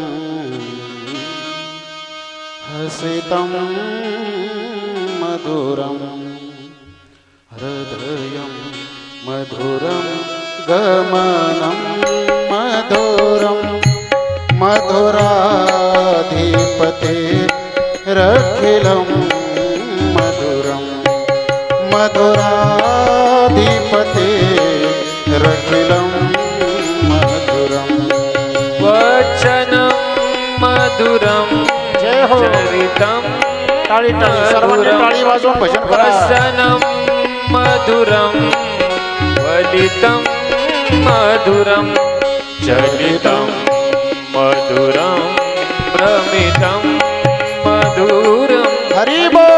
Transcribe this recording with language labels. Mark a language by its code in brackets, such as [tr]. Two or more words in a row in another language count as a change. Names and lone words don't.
[sa] हसितं मधुरं हृदयं मधुरं गमनं मधुरं मधुराधिपतेरखिलं मधुरं मधुराधिपतेरखिलं मधुरं वचनं मधुरं [mr] जय हो [sa] चरितं [mr] सर्वांनी टाळी वाजवून भजन करा [sa] वसनं मधुरं वलितं मधुरं चलितं मधुरं भ्रमितं मधुरं [mr] हरि बोल